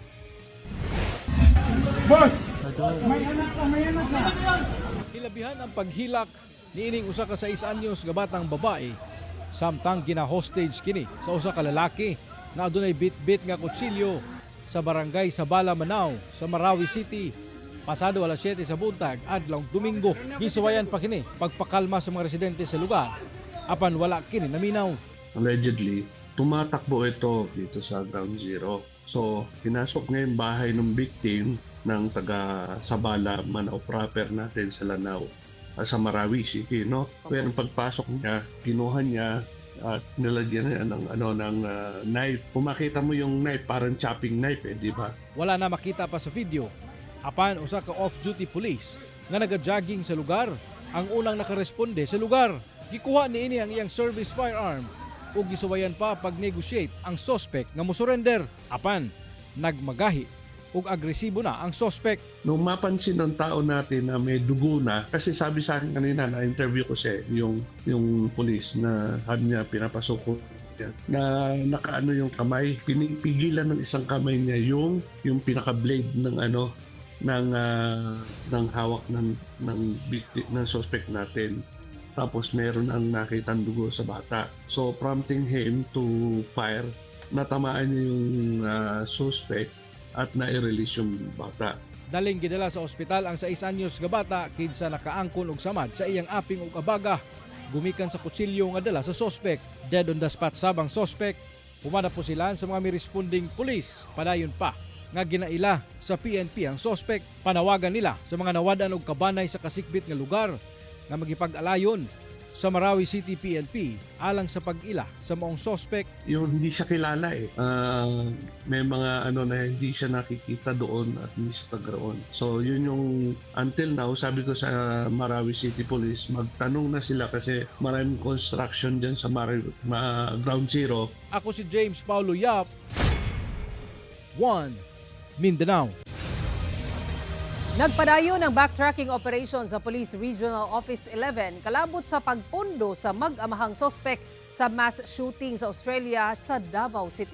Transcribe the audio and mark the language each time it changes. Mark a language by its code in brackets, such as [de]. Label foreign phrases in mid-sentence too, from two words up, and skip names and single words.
[ceb] Hilabihan ang paghilak niining usa ka 6 anyos nga batang babae samtang gina-hostage kini sa usa ka lalaki na adunay bit-bit nga kutsilyo sa barangay Sabala, Manao sa Marawi City. Pasado alas 7 sa buntag adlawng Domingo, gisuwayan pa kini pagpakalma sa mga residente sa lugar apan wala kini naminaw. [en] Allegedly, [tl] tumatakbo ito dito sa Ground Zero. So, pinasok niya yung bahay ng victim ng taga Sabala, Manao proper natin sa Lanao, sa Marawi City, no? Pero pagpasok niya, kinuha niya at nilagyan niya ng knife. Kung makita mo yung knife, parang [en] chopping knife, [tl] di ba? [ceb] Wala na makita pa sa video. Apan usa ka off-duty police nga naga-jogging sa lugar. Ang unang nakaresponde sa lugar, gikuha niini ang iyang [en] service firearm [ceb] ug gisuwayan pa pag-negotiate ang suspect nga mo-surrender. Apan nagmagahi ug agresibo na ang suspect. [tl] Nung mapansin ng tao natin na may dugo na, kasi sabi sa akin kanina, na-interview ko siya, yung police na sabi niya, pinapasok ko niya, na nakaano yung kamay, pinipigilan ng isang kamay niya yung pinaka-blade ng ng hawak ng suspect natin. Tapos meron ang nakitang dugo sa bata. [en] So prompting him to fire, [tl] natamaan niya yung suspect at na-release yung bata. [ceb] Daling gidala sa ospital ang 6 anyos nga bata kinsa nakaangkon og samad sa iyang aping ug abaga. Gumikan sa kutsilyo nga dala sa suspect. [en] Dead on the spot sabang suspect. [ceb] Humana po sila sa mga responding police. Padayon pa nga ginaila sa PNP ang suspect. Panawagan nila sa mga nawadan og kabanay sa kasikbit nga lugar nga magipag-alayon sa Marawi City PNP alang sa pag-ila sa maong suspect. [tl] Yung hindi siya kilala may mga na hindi siya nakikita doon at hindi siya taga-roon. So yun yung [en] until now, [tl] sabi ko sa Marawi City Police, magtanong na sila kasi maraming construction dyan sa Ground Zero. [ceb] Ako si James Paulo Yap, 1 Mindanao. Nagpadayon ng [en] backtracking operation [ceb] sa Police Regional Office 11 kalabot sa pagpundo sa mag-amahang sospek sa [en] mass shooting [ceb] sa Australia at sa Davao City.